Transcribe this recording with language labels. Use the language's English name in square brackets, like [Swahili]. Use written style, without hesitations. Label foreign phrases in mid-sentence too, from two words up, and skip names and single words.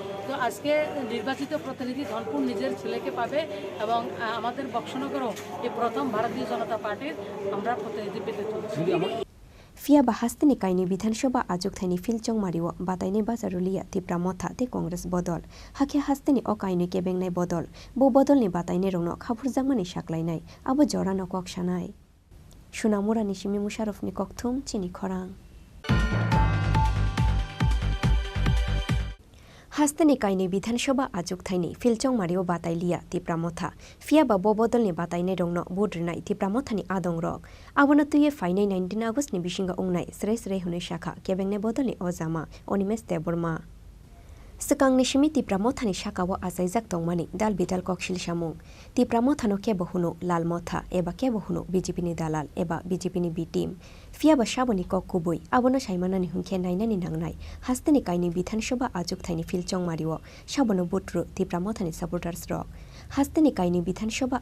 [Bangla] তো আজকে নির্বাচিত প্রতিনিধি ধনপুর নিজের ছেলেকে পাবে এবং আমাদের বক্সনগরও এই প্রথম ভারতীয় জনতা পার্টির আমরা প্রতিনিধি পেতে চলেছি। [Kok Borok] ফিয়া বা হাস্তেনি কাইনি বিধানসভা আজক থাইনি ফিলচং মারিও বাতাইনি বাজারুলিয়া তিপ্রা মথা তে কংগ্রেস বদল হাকে হাস্তেনি অ কাইনি কেবেংনাই বদল বো বদলনি বাতাইনি রংনো খাফুরজাংমানি সাকলাইনাই আবো জরানো ককসানাই সুনামুরানি সিমি মুশারফনি ককথুম চিনি খরাং হাস্তেনি কাইনি বিধানসভা আজক থাইনি ফিলচং মারিও বাতাইলিয়া তিপ্রা মথা ফিয়া বা বো বদলনি বাতাইনি রংনো বুড্রনাই তিপ্রা মথানি আদং রক আবনা তুইয়ে ফাইনাই 19 আগস্টনি বিশিঙ্গা উংনাই স্রেই স্রেই হুনে শাখা কেবেংনে বদলনি অজামা অনিমেশ দেববর্মা Sekang nishimi tipra mothani shakawa asaijak tongmani dal bidal kokshil shamung tipra mothano kebo huno lal motha eba kebo huno BJP ni dalal eba BJP ni B team fia ba shaboni kok kubui abona shaimanani hunkhe nainani nangnai hasteni kaini bidhanasabha ajuk thaini filchong mariwo shabono butru tipra mothani supporters rok hasteni kaini bidhanasabha